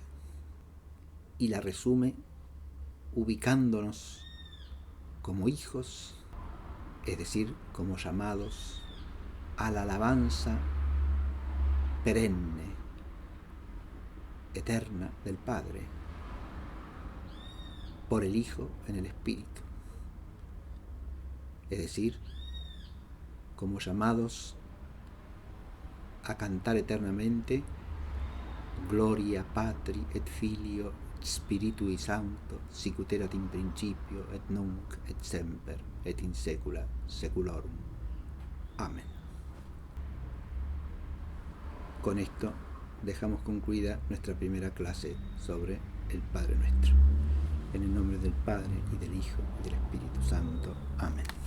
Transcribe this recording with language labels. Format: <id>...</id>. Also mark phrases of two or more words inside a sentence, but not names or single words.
<es>Y la resume ubicándonos como hijos, es decir, como llamados a la alabanza perenne, eterna del Padre, por el Hijo en el Espíritu. Es decir, como llamados a cantar eternamente</es> <la>Gloria Patri et Filio et Spiritui Sancto, sic ut erat in principio et nunc et semper et in saecula saeculorum.</la> <es>Amén. Con esto dejamos concluida nuestra primera clase sobre el Padre Nuestro. En el nombre del Padre, y del Hijo, y del Espíritu Santo. Amén.</es>